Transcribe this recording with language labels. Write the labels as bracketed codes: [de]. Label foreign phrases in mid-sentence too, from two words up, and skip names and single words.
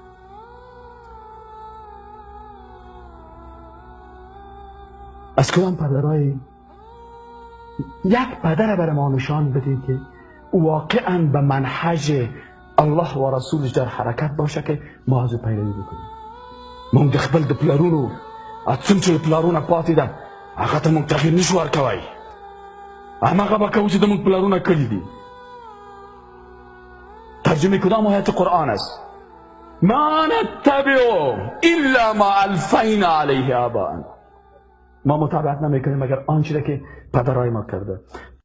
[fa] از کدام پدرایی؟ یک پدر برای ما نشان بده که واقعا به [ar] منهج الله [fa] و رسولش در حرکت باشه که ما از او پیروی بکنیم. [ps] مونږ د خپل د پلرونو څوم چې پلرونه پاتې ده هغه ته مونږ تغییر نشو ورکوی. هماغه به کوو چې د مونږ پلرونه کړي دي. [fa] ترجمه کدام آیت قرآن است؟ [ar] ما نتبع الا ما الفینا علیه آباءنا. [fa] ما متابعت نمیکنیم مگر آنچه که پدرای ما کرده.